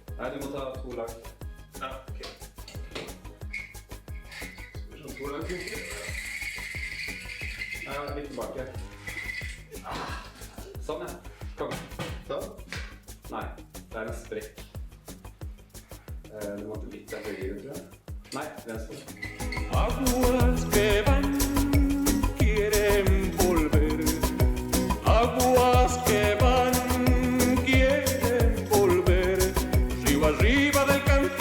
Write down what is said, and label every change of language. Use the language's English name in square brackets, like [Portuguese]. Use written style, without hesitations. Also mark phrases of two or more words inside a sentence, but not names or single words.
[Norwegian] Nei, du må ta 2 lag. Ja, ok. Så 2 lag. Litt tilbake. Sånn, ja. Kom. Sånn? Nei, det en sprekk. Du måtte litt der høyre, tror jeg. Nei, venstre. [Spanish] Aguas que van, quieren volver. Aguas que van, quieren volver. Río arriba del